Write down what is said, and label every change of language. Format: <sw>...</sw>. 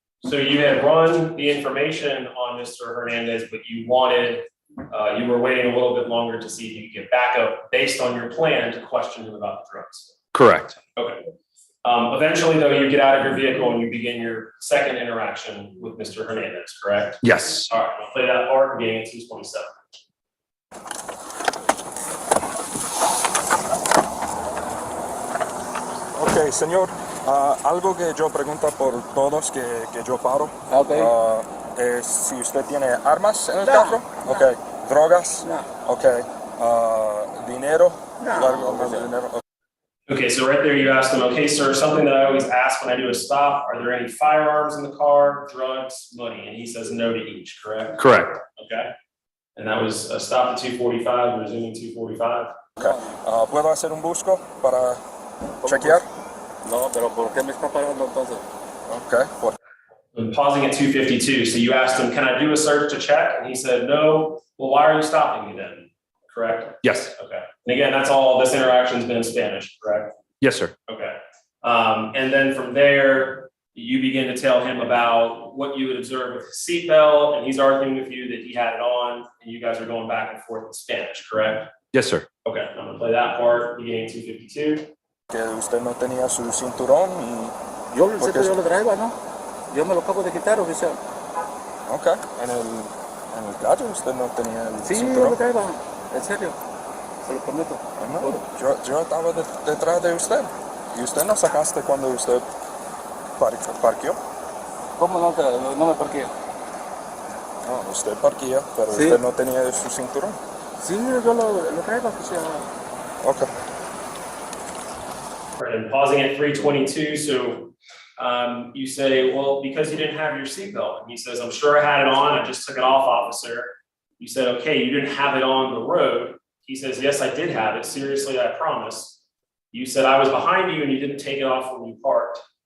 <en>So you had run the information on Mr. Hernandez, but you were waiting a little bit longer to see if you could get backup based on your plan to question him about the drugs. Correct. Okay. Eventually, though, you get out of your vehicle and you begin your second interaction with Mr. Hernandez, correct? Yes. All right, I'll play that part beginning at 2:27.</en> <es>Ok, señor, algo que yo pregunto por todos que yo paro, es si usted tiene armas en el carro, ok, drogas, ok, dinero, algo más de dinero.</es> <en>Okay, so right there you asked him, okay, sir, something that I always ask when I do a stop, are there any firearms in the car, drugs, money? And he says no to each, correct? Correct. Okay. And that was a stop at 245, resuming 245. Okay.</en> <es>¿Puedo hacer un busco para chequear? No, pero ¿por qué me está parando entonces?</es> <en>Okay. And pausing at 252. So you asked him, can I do a search to check? And he said, no. Well, why are you stopping me then? Correct? Yes. Okay. And again, that's all, this interaction's been in Spanish, correct? Yes, sir. Okay. And then from there, you begin to tell him about what you would observe with his seatbelt, and he's arguing with you that he had it on, and you guys are going back and forth in Spanish, correct? Yes, sir. Okay, I'm gonna play that part, beginning 252.</en> <es>Que usted no tenía su cinturón y... Yo el cinturón yo lo traigo, ¿no? Yo me lo acabo de quitar, oficial. Ok. En el carro usted no tenía el Sí, yo cinturón. lo traigo, en serio. Se lo prometo. No, yo estaba detrás de usted. Y usted no sacaste cuando usted parqueó. ¿Cómo no me parqué? No, usted parquea, pero Sí. usted no tenía su cinturón. Sí, yo lo traigo, oficial.</es> <en>Okay. All right, and pausing at 322, so you say, well, because you didn't have your seatbelt. And he says, I'm sure I had it on, I just took it off, officer. You said, okay, you didn't have it on the road. He says, yes, I did have it, seriously, I promise. You said, I was behind you and you didn't take it off when you parked.</en>